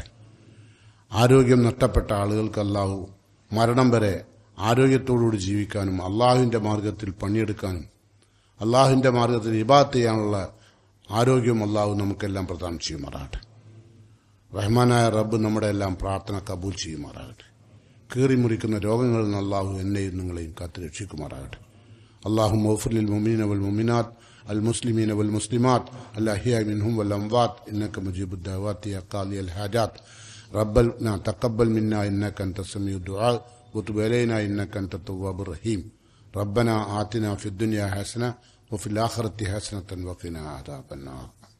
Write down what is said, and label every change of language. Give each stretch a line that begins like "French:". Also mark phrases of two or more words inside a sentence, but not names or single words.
Malayalam: ആരോഗ്യം നഷ്ടപ്പെട്ട ആളുകൾക്ക് അള്ളാഹു മരണം വരെ ആരോഗ്യത്തോടുകൂടി ജീവിക്കാനും അള്ളാഹുവിന്റെ മാർഗത്തിൽ പണിയെടുക്കാനും അള്ളാഹുവിന്റെ മാർഗത്തിൽ ഇബാദത്ത് ചെയ്യാനുള്ള ആരോഗ്യം അള്ളാഹു നമുക്കെല്ലാം പ്രദാനം ചെയ്യുമാറാകട്ടെ. റഹ്മാനായ റബ്ബ് നമ്മുടെ എല്ലാം പ്രാർത്ഥന കബൂൽ ചെയ്യുമാറാകട്ടെ. കീറിമുറിക്കുന്ന രോഗങ്ങളിൽ നിന്ന് അള്ളാഹു എന്നെയും നിങ്ങളെയും കാത്തു രക്ഷിക്കുമാറാകട്ടെ.
Arabic: اللهم اغفر للمؤمنين والمؤمنات المسلمين والمسلمات الأحياء منهم والأموات إنك مجيب الدعوات يا قاضي الحاجات. ربنا تقبل منا إنك أنت السميع الدعاء وتب علينا إنك أنت التواب الرحيم. ربنا آتنا في الدنيا حسنة وفي الآخرة حسنة وقنا عذاب النار.